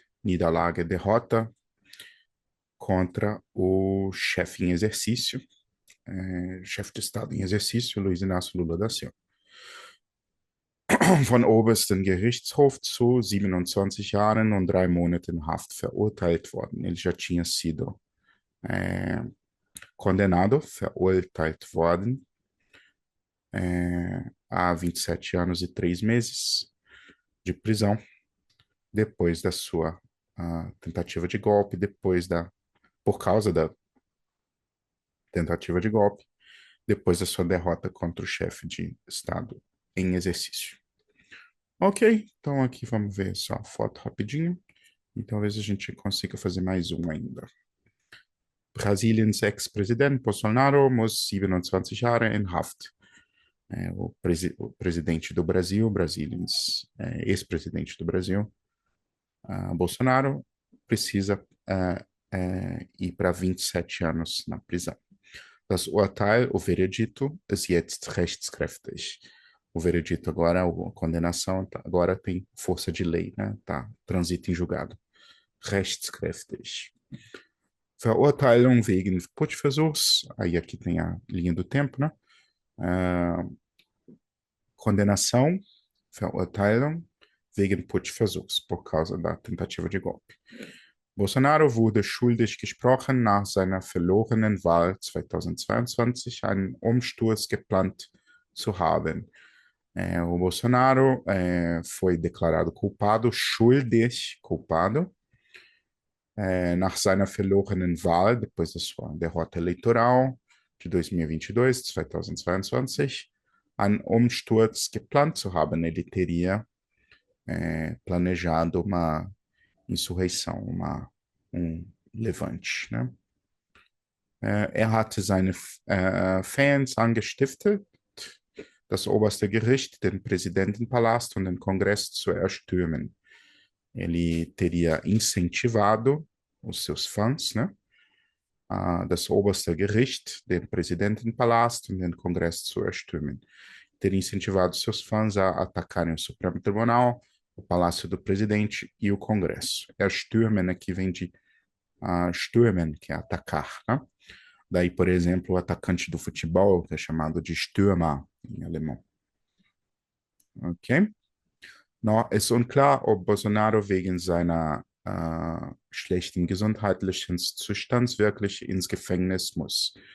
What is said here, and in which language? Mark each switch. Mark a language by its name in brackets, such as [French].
[Portuguese] Niederlage, derrota contra o chefe em exercício, chefe de Estado em exercício, Luiz Inácio Lula da Silva. [German] Von obersten Gerichtshof zu 27 Jahren und 3 Monaten Haft verurteilt worden. [Portuguese] Ele já tinha sido condenado, [German] verurteilt worden, [Portuguese] a 27 anos e 3 meses de prisão, depois da sua tentativa de golpe, por causa da tentativa de golpe, depois da sua derrota contra o chefe de Estado em exercício. Ok, então aqui vamos ver só a foto rapidinho, e talvez a gente consiga fazer mais um ainda. [German] Brasiliens ex-president Bolsonaro muss 27 Jahre in Haft. [Portuguese] O presidente do Brasil, ex-presidente do Brasil, Bolsonaro, precisa ir para 27 anos na prisão. [German] Das Urteil, [Portuguese] o veredito, [German] ist jetzt rechtskräftig. [Portuguese] O veredito agora, a condenação, agora tem força de lei, né? Tá, transita em julgado. Rechtskräftig. [German] Verurteilung wegen Putschversuchs, [Portuguese] aí aqui tem a linha do tempo, né? Condenação, [German] Verurteilung wegen Putschversuchs, [Portuguese] por causa da tentativa de golpe. [German] Bolsonaro wurde schuldig gesprochen, nach seiner verlorenen Wahl 2022 einen Umsturz geplant zu haben. [Portuguese] O Bolsonaro foi declarado culpado, culpado, [German] nach seiner verlorenen Wahl, [Portuguese] depois da sua derrota eleitoral de 2022, 2022, [German] einen Umsturz geplant zu haben. [Portuguese] Ele teria planejado uma insurreição, um levante, né? [German] Hatte seine Fans angestiftet, das oberste Gericht, den Präsidentenpalast und den Kongress zu erstürmen. [Portuguese] Ele teria incentivado os seus fãs, né? [German] Das oberste Gericht, den Präsidentenpalast und den Kongress zu erstürmen. [Portuguese] Teria incentivado seus fãs a atacarem o Supremo Tribunal, o Palácio do Presidente e o Congresso. Erstürmen aqui vem de stürmen, que é atacar, né? Daí, por exemplo, o atacante do futebol, que é chamado de Stürmer em alemão. Ok? [German] Noch ist unklar, ob Bolsonaro wegen seiner schlechten gesundheitlichen Zustands wirklich ins Gefängnis muss.